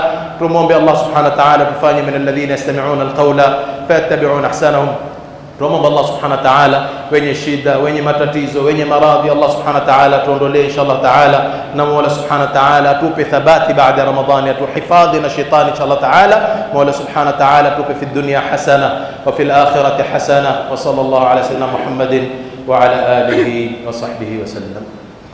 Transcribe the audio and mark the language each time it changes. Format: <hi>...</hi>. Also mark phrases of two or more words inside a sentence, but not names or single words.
<ar>Tumwombe الله سبحانه وتعالى tufanye من الذين يستمعون القول فيتبعون أحسنه.</ar> <sw>Tumwombe Allah</sw> <ar>سبحانه وتعالى</ar> <sw>wenye shida, wenye matatizo, wenye maradhi, Allah</sw> <ar>سبحانه وتعالى</ar> <sw>tuondolee</sw> <ar>إن شاء الله تعالى,</ar> <sw>na Mola</sw> <ar>سبحانه وتعالى</ar> <sw>tupe thabati baada ya Ramadhani, atuhifadhi na shetani</sw> <ar>إن شاء الله تعالى. Mola سبحانه وتعالى tupe في الدنيا حسنة وفي الآخرة حسنة وصلى الله على سيدنا محمد وعلى آله وصحبه وسلم.</ar>